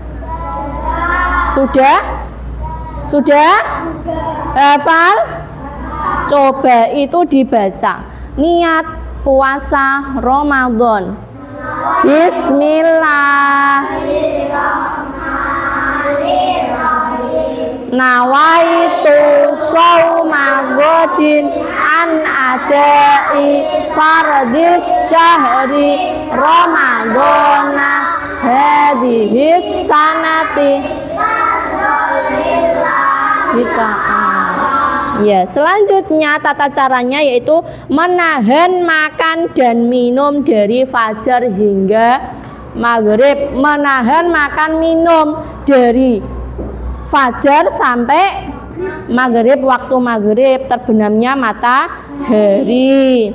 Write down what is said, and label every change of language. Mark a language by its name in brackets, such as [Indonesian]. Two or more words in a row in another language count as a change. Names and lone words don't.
[Indonesian] Sudah? Hafal? Coba itu dibaca. Niat puasa Ramadan. [Arabic] بسم الله الرحمن الرحيم. نويت صوم غد عن أداء فرض شهر رمضان هذه السنة kita. [Indonesian] Ya, selanjutnya tata caranya yaitu menahan makan dan minum dari fajar hingga maghrib. Menahan makan minum dari fajar sampai maghrib, waktu maghrib terbenamnya matahari.